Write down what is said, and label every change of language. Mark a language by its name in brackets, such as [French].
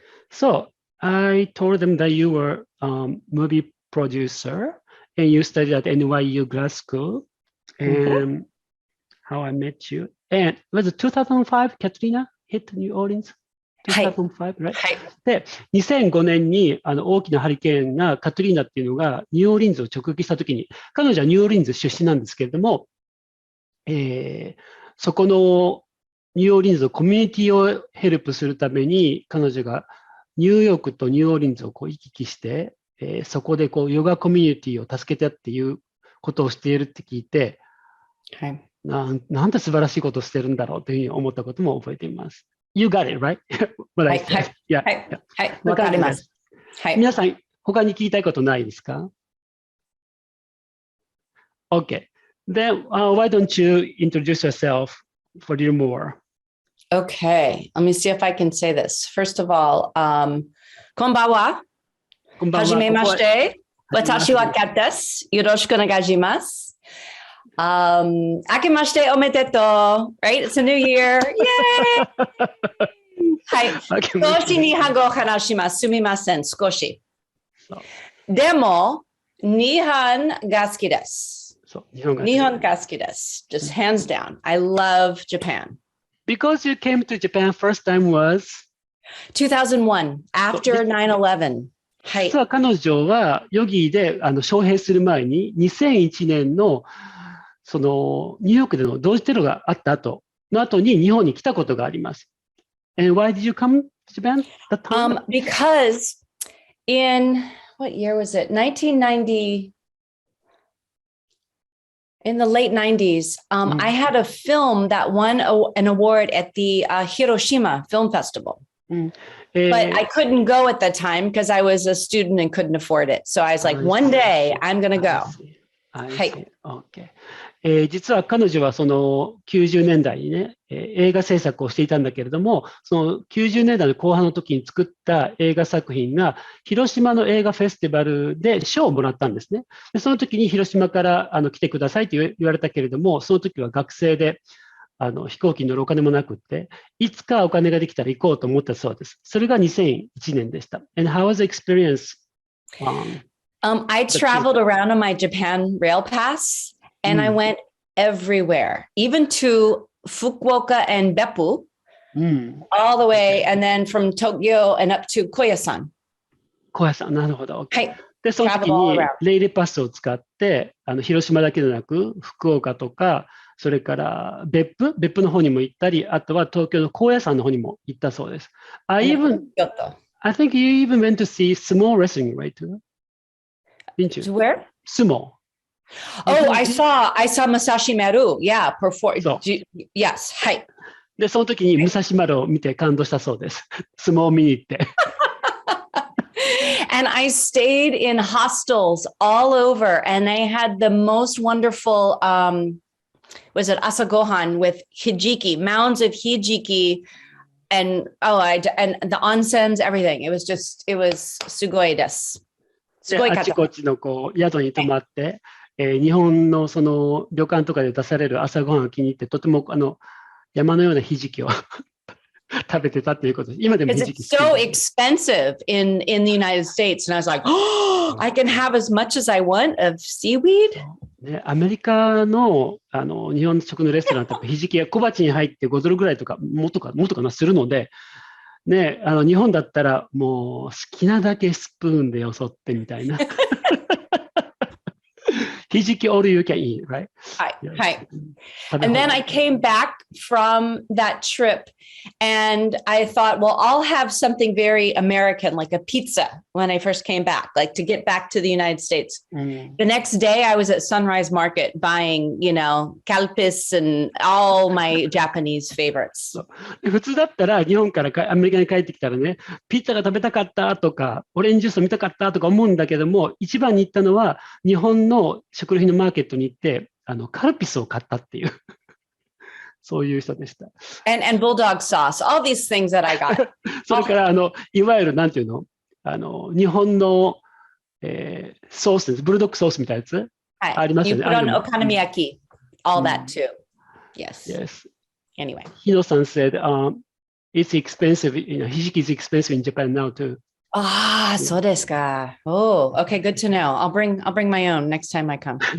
[English] So, I told them that you were movie producer and you studied at NYU grad school and how I met you. And was it 2005, Katrina hit New Orleans? 2005, right? [Japanese] はい。で、2005年に大きなハリケーンがカトリーナっていうのがニューオーリンズを直撃したときに、彼女はニューオーリンズ出身なんですけれども、そこのニューオーリンズのコミュニティをヘルプするために、彼女がニューヨークとニューオーリンズをこう行き来して、そこでこうヨガコミュニティを助けてっていうことをしているって聞いて、はい。なんて素晴らしいことをしてるんだろうというふうに思ったことも覚えています。 [English] You got it, right? What I said. [Japanese] はい。はい。わかります。はい。皆さん、他に聞きたいことないですか ? [English] Okay. Then, why don't you introduce yourself for a little more? Okay. Let me see if I can say this. First of all, [Japanese] こんばんは。はじめまして。私はキャットです。よろしくお願いします。明けましておめでとう。 [English] Right? It's a new year. Yay! [Japanese] はい。少し日本語を話します。すみません。少し。でも、日本が好きです。日本が好きです。 [English] Just hands down. I love Japan. Because you came to Japan first time was? 2001, after 9/11. [Japanese] はい。実は彼女はヨギーで招聘する前に2001年のそのニューヨークでの同時テロがあった後に日本に来たことがあります。 [English] And why did you come to Japan that time? Because in, what year was it? 1990, in the late 90s, I had a film that won an award at the Hiroshima Film Festival. But I couldn't go at the time because I was a student and couldn't afford it. So I was like, one day I'm going to go. I see. Okay. [Japanese] 実は彼女はその90年代にね、映画制作をしていたんだけれども、その90年代の後半の時に作った映画作品が、広島の映画フェスティバルで賞をもらったんですね。でその時に広島から来てくださいと言われたけれども、その時は学生で飛行機に乗るお金もなくって、いつかお金ができたら行こうと思ったそうです。それが2001年でした。 [English] And how was the experience? I traveled around on my Japan rail pass. And I went everywhere, even to Fukuoka and Beppu, all the way, and then from Tokyo and up to Koyasan. [Japanese] 小屋さん、なるほど。はい。で、その時にレイルパスを使って、広島だけでなく、福岡とか、それから別府の方にも行ったり、あとは東京の高野山の方にも行ったそうです。 [English] I think you even went to see sumo wrestling, right? Didn't you? To where? Sumo. Oh, I saw Masashi Maru. Yeah, yes. [Japanese] はい。で、その時に武蔵丸を見て感動したそうです。相撲を見に行って。 [English] And I stayed in hostels all over, and they had the most wonderful, was it asagohan with hijiki, mounds of hijiki, and the onsens, everything. It was [Japanese] sugoi desu. あちこちの宿に泊まって、日本のその旅館とかで出される朝ごはんを気に入って、とても山のようなひじきを食べてたということです。今でもひじき。 [English] It's so expensive in the United States, and I was like, oh, I can have as much as I want of seaweed. [Japanese] ね、アメリカの日本食のレストランってひじきが小鉢に入って5ドルぐらいとかもっとかなするので。ね、日本だったらもう好きなだけスプーンでよそってみたいな。 [English] ひじき all you can eat, right? [Japanese] はい。はい。 [English] And then I came back from that trip and I thought, well, I'll have something very American, like a pizza when I first came back, like to get back to the United States. The next day I was at Sunrise Market buying, calpis and all my Japanese favorites. [Japanese] 普通だったら日本からアメリカに帰ってきたらね、ピッツァが食べたかったとか、オレンジジュースを見たかったとか思うんだけども、一番に行ったのは日本の食料品のマーケットに行って、カルピスを買ったっていう、そういう人でした。 [English] And bulldog sauce, all these things that I got. [Japanese] それから、いわゆる、なんていうの、日本の、ソースです。ブルドッグソースみたいなやつ、はい、ありますよね。 [English] お好み焼き、all that too. Yes. Anyway. Hino-san said, it's expensive, hijiki is expensive in Japan now too. [Japanese] そうですか。 [English] Oh, okay, good to know. I'll bring my own next time I come.